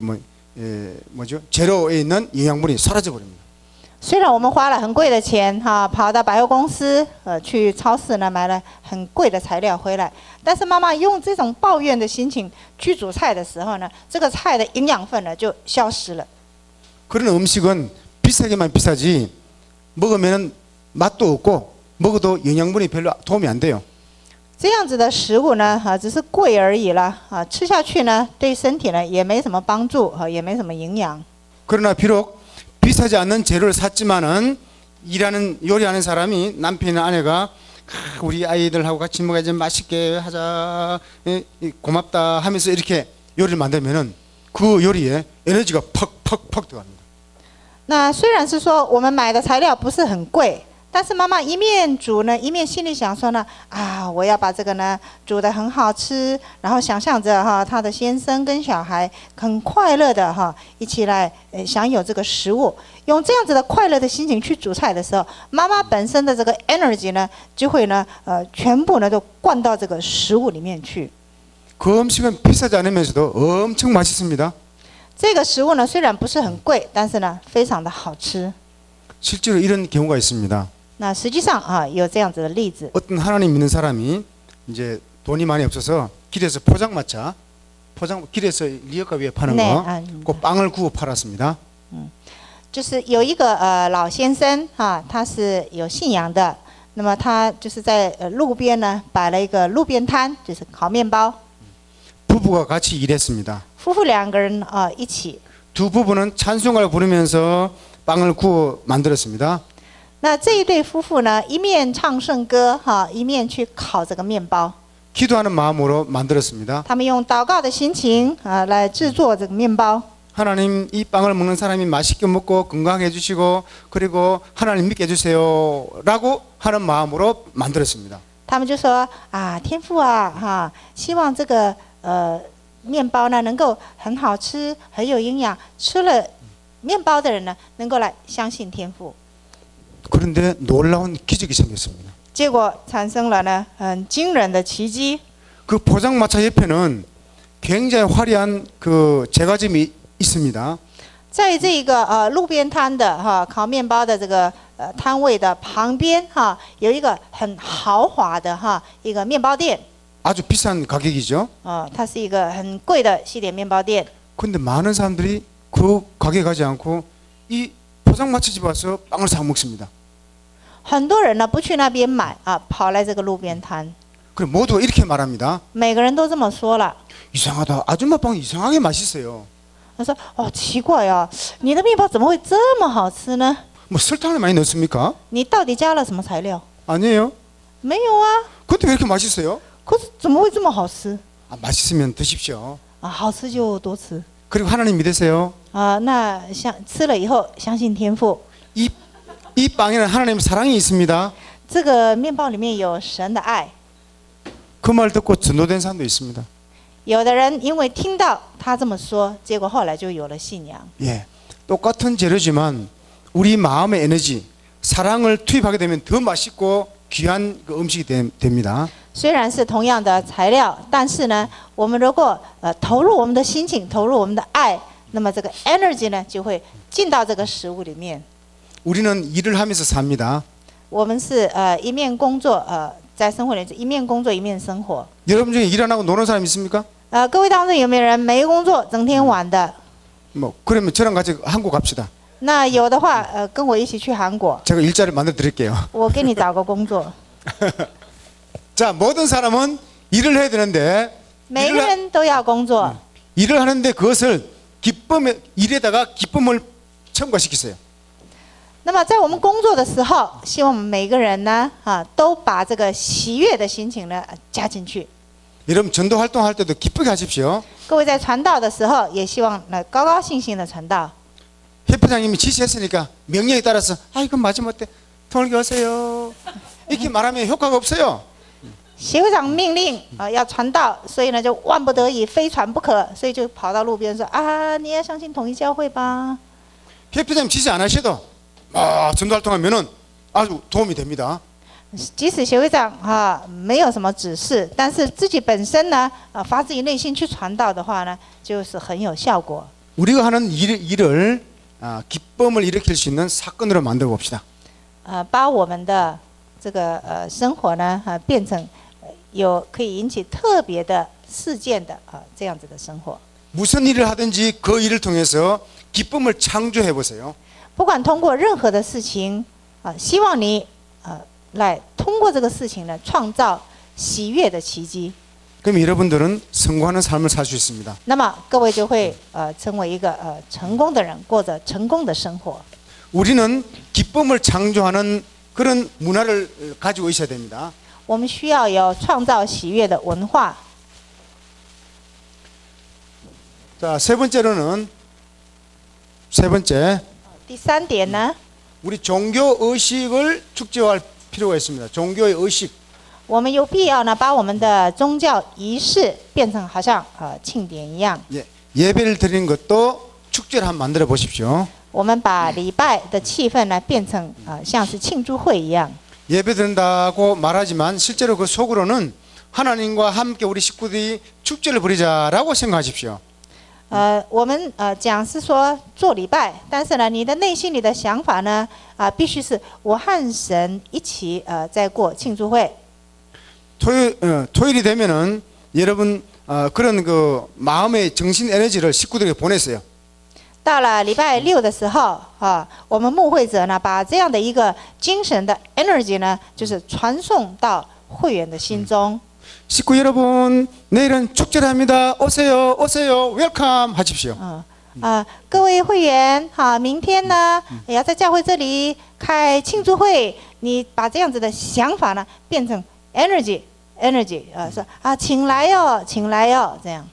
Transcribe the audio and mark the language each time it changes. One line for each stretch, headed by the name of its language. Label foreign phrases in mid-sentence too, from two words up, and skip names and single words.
Korean: 뭐죠? 재료에 있는 영양분이 사라져 버립니다.
Chinese: 虽然我们花了很贵的钱哈，跑到百货公司去超市呢买了很贵的材料回来，但是妈妈用这种抱怨的心情去煮菜的时候呢，这个菜的营养分呢就消失了。
Korean: 그런 음식은 비싸게만 비싸지 먹으면 맛도 없고 먹어도 영양분이 별로 도움이 안 돼요.
Chinese: 这样子的食物呢，只是贵而已啦，吃下去呢对身体呢也没什么帮助，也没什么营养。
Korean: 그러나 비록 비싸지 않는 재료를 샀지만은 요리하는 사람이 남편이나 아내가 우리 아이들하고 같이 먹어야지 맛있게 하자 고맙다 하면서 이렇게 요리를 만들면은 그 요리에 에너지가 팍팍팍 들어갑니다.
Chinese: 那虽然是说我们买的材料不是很贵，但是妈妈一面煮呢，一面心里想说呢，我要把这个呢煮得很好吃，然后想象着她的先生跟小孩很快乐的一起来享有这个食物，用这样子的快乐的心情去煮菜的时候，妈妈本身的这个 energy 呢，就会呢全部呢都灌到这个食物里面去。
Korean: 그 음식은 비싸지 않으면서도 엄청 맛있습니다.
Chinese: 这个食物呢虽然不是很贵，但是呢非常的好吃。
Korean: 실제로 이런 경우가 있습니다.
Chinese: 那实际上有这样子的例子。
Korean: 어떤 하나님 믿는 사람이 이제 돈이 많이 없어서 길에서 포장마차, 길에서 리어카 위에 파는 네, 거, 그 빵을 구워 팔았습니다.
Chinese: 就是有一个老先生他是有信仰的，那么他就是在路边呢摆了一个路边摊，就是烤面包。
Korean: 부부가 같이 일했습니다.
Chinese: 夫妇两个人一起。
Korean: 두 부부는 찬송가를 부르면서 빵을 구워 만들었습니다.
Chinese: 那这一对夫妇呢，一面唱圣歌一面去烤这个面包。
Korean: 기도하는 마음으로 만들었습니다.
Chinese: 他们用祷告的心情来制作这个面包。
Korean: 하나님 이 빵을 먹는 사람이 맛있게 먹고 건강해 주시고 그리고 하나님 믿게 해주세요라고 하는 마음으로 만들었습니다.
Chinese: 他们就说天父希望这个面包呢能够很好吃，很有营养，吃了面包的人呢能够来相信天父。
Korean: 그런데 놀라운 기적이 생겼습니다.
Chinese: 结果产生了呢很惊人的奇迹。
Korean: 그 포장마차 옆에는 굉장히 화려한 그 제과점이 있습니다.
Chinese: 在这个路边摊的烤面包的这个摊位的旁边有一个很豪华的一个面包店。
Korean: 아주 비싼 가격이죠.
Chinese: 它是一个很贵的西点面包店。
Korean: 그런데 많은 사람들이 그 가게 가지 않고 이 포장마차 집 와서 빵을 사 먹습니다.
Chinese: 很多人呢不去那边买跑来这个路边摊。
Korean: 그럼 모두 이렇게 말합니다.
Chinese: 每个人都这么说了。
Korean: 이상하다. 아줌마 빵 이상하게 맛있어요.
Chinese: 他说奇怪啊，你的面包怎么会这么好吃呢？
Korean: 뭐 설탕을 많이 넣습니까?
Chinese: 你到底加了什么材料？
Korean: 아니에요.
Chinese: 没有啊。
Korean: 근데 왜 이렇게 맛있어요?
Chinese: 可是怎么会这么好吃？
Korean: 맛있으면 드십시오.
Chinese: 好吃就多吃。
Korean: 그리고 하나님 믿으세요.
Chinese: 那吃了以后相信天父。
Korean: 이 빵에는 하나님의 사랑이 있습니다.
Chinese: 这个面包里面有神的爱。
Korean: 그 말 듣고 전도된 사람도 있습니다.
Chinese: 有的人因为听到他这么说，结果后来就有了信仰。
Korean: 예, 똑같은 재료지만 우리 마음의 에너지, 사랑을 투입하게 되면 더 맛있고 귀한 그 음식이 됩니다.
Chinese: 虽然是同样的材料，但是呢，我们如果投入我们的心情，投入我们的爱，那么这个 energy 呢就会进到这个食物里面。
Korean: 우리는 일을 하면서 삽니다.
Chinese: 我们是一面工作在生活里一面工作一面生活。
Korean: 여러분 중에 일 안 하고 노는 사람 있습니까?
Chinese: 各位当中有没有人没工作，整天玩的？
Korean: 뭐 그러면 저랑 같이 한국 갑시다.
Chinese: 那有的话，跟我一起去韩国，
Korean: 제가 일자리 만들어 드릴게요.
Chinese: 我给你找个工作。
Korean: 자, 모든 사람은 일을 해야 되는데
Chinese: 每个人都要工作，
Korean: 일을 하는데 그것을 일에다가 기쁨을 첨가시키세요.
Chinese: 那么在我们工作的时候，希望我们每个人呢都把这个喜悦的心情呢加进去。
Korean: 여러분 전도 활동할 때도 기쁘게 하십시오.
Chinese: 各位在传道的时候，也希望高高兴兴的传道。
Korean: 협회장님이 지시했으니까 명령에 따라서 이건 마지못해 돌게 하세요. 이렇게 말하면 효과가 없어요.
Chinese: 协会长命令要传道，所以呢就万不得已非传不可，所以就跑到路边说你要相信统一教会吧。
Korean: 협회장님 지시 안 하셔도 전도 활동하면은 아주 도움이 됩니다.
Chinese: 即使协会长没有什么指示，但是自己本身呢发自于内心去传道的话呢，就是很有效果。
Korean: 우리가 하는 일을 기쁨을 일으킬 수 있는 사건으로 만들어 봅시다.
Chinese: 把我们的这个生活呢变成有可以引起特别的事件的这样子的生活。
Korean: 무슨 일을 하든지 그 일을 통해서 기쁨을 창조해 보세요.
Chinese: 不管通过任何的事情希望你来通过这个事情呢创造喜悦的奇迹。
Korean: 그럼 여러분들은 성공하는 삶을 살 수 있습니다.
Chinese: 那么各位就会成为一个成功的人，过着成功的生活。
Korean: 우리는 기쁨을 창조하는 그런 문화를 가지고 있어야 됩니다.
Chinese: 我们需要有创造喜悦的文化。
Korean: 자, 세 번째
Chinese: 第三点呢，
Korean: 우리 종교 의식을 축제화할 필요가 있습니다. 종교의 의식.
Chinese: 我们有必要呢把我们的宗教仪式变成好像庆典一样。
Korean: 예, 예배를 드리는 것도 축제를 한번 만들어 보십시오.
Chinese: 我们把礼拜的气氛呢变成像是庆祝会一样。
Korean: 예배 드린다고 말하지만 실제로 그 속으로는 하나님과 함께 우리 식구들이 축제를 벌이자라고 생각하십시오.
Chinese: 我们讲是说做礼拜，但是呢，你的内心里的想法呢必须是我和神一起在过庆祝会。
Korean: 토요일이 되면은 여러분 그런 그 마음의 정신 에너지를 식구들에게 보냈어요.
Chinese: 到了礼拜六的时候我们牧会者呢把这样的一个精神的 energy 呢，就是传送到会员的心中。
Korean: 식구 여러분, 내일은 축제를 합니다. 오세요, 오세요, 웰컴 하십시오.
Chinese: 各位会员明天呢也要在教会这里开庆祝会，你把这样子的想法呢变成 energy 说请来哟，请来哟，这样。